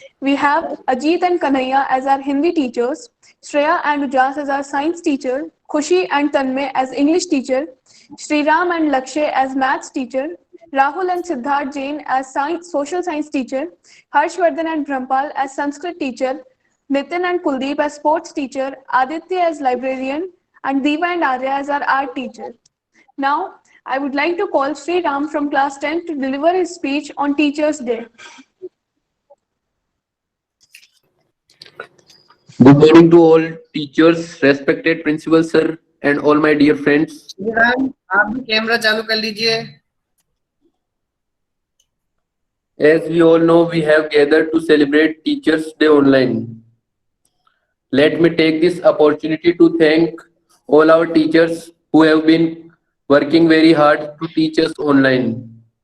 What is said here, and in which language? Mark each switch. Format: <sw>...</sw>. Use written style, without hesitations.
<en>We have Ajit and Kanhaiya as our Hindi teachers, Shreya and Ujas as our science teacher, Khushi and Tanmay as English teacher, Sriram and Lakshay as maths teacher, Rahul and Siddharth Jain as social science teacher, Harshvardhan and Brahmpal as Sanskrit teacher, Nitin and Kuldeep as sports teacher, Aditya as librarian, and Diva and Arya as our art teacher. Now, I would like to call Sri Ram from class 10 to deliver his speech on Teachers' Day. Good morning to all teachers, respected principal sir, and all my dear friends.</en> <hi>Ram, आप भी camera चालू कर लीजिए।</hi> <en>As we all know, we have gathered to celebrate Teachers' Day online. Let me take this opportunity to thank all our teachers who have been working very hard to teach us online.</en>